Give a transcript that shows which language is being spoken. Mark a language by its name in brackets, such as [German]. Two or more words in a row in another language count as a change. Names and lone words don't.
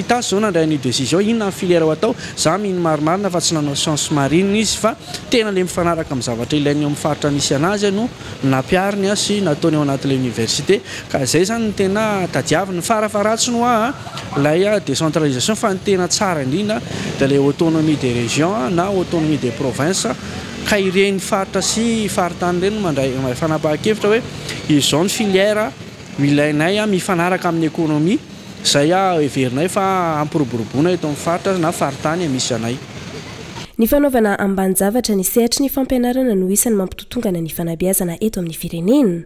[Malagasy] Itasy zao nandray ny décision inona ny filière ho atao za mino marimarina fa tsy nanao [French] science marine [Malagasy] izy fa tena le mifanaraka amin'ny zavatra ilainy ao amin'ny faritra nisy anazy no nampiariny sy nataony ao anatin'ilay université ka zay zany ny tena tadiaviny farafaratsy no lay décentralisation fa ny tena tsara indrindra dia le [French] autonomie des régions [Malagasy] na [French] autonomie des provinces [Malagasy] ka ireny faritra sy faritany reny mandray fanapahan-kevitra hoe izao ny filière ilainay mifanaraka amin'ny économie zay heverinay fa ampiroboroboana eto amin'ny faritra na faritany misy anay. Ny fanaovana ambany zavatra ny sehatry ny fampianarana no isany mampitotongana ny fanabeazana eto amin'ny firenena.